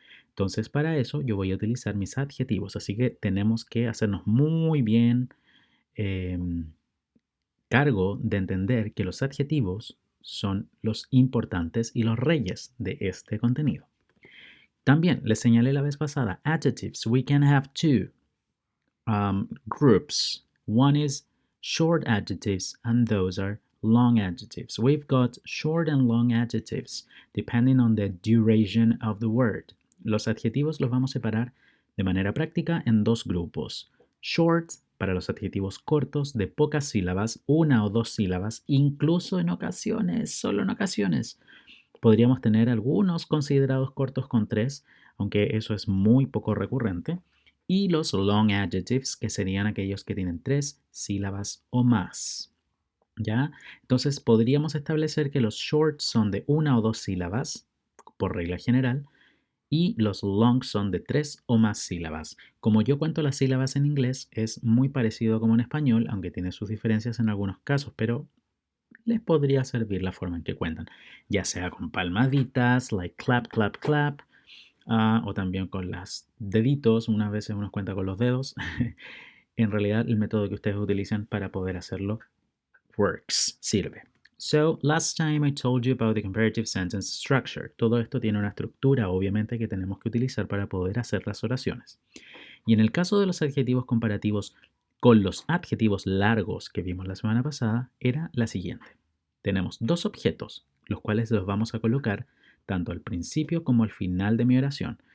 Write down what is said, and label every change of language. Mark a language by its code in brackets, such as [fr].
[es] Entonces, para eso yo voy a utilizar mis adjetivos, así que tenemos que hacernos muy bien cargo de entender que los adjetivos son los importantes y los reyes de este contenido. También les señalé la vez pasada, [en] adjectives, we can have two groups. One is short adjectives and those are long adjectives. We've got short and long adjectives depending on the duration of the word. [es] Los adjetivos los vamos a separar de manera práctica en dos grupos. Short para los adjetivos cortos de pocas sílabas, una o dos sílabas, incluso en ocasiones, solo en ocasiones. Podríamos tener algunos considerados cortos con tres, aunque eso es muy poco recurrente. Y los [en] long adjectives, [es] que serían aquellos que tienen tres sílabas o más. ¿Ya? Entonces podríamos establecer que los short son de una o dos sílabas, por regla general, y los long son de tres o más sílabas. Como yo cuento las sílabas en inglés, es muy parecido como en español, aunque tiene sus diferencias en algunos casos, pero les podría servir la forma en que cuentan, ya sea con palmaditas, [en] like clap, clap, clap, [es] o también con los deditos, unas veces uno cuenta con los dedos. En realidad, el método que ustedes utilizan para poder hacerlo [en] works, [es] sirve. [en] So, last time I told you about the comparative sentence structure. [es] Todo esto tiene una estructura, obviamente, que tenemos que utilizar para poder hacer las oraciones. Y en el caso de los adjetivos comparativos con los adjetivos largos que vimos la semana pasada, era la siguiente. Tenemos dos objetos, los cuales los vamos a colocar tanto al principio como al final de mi oración.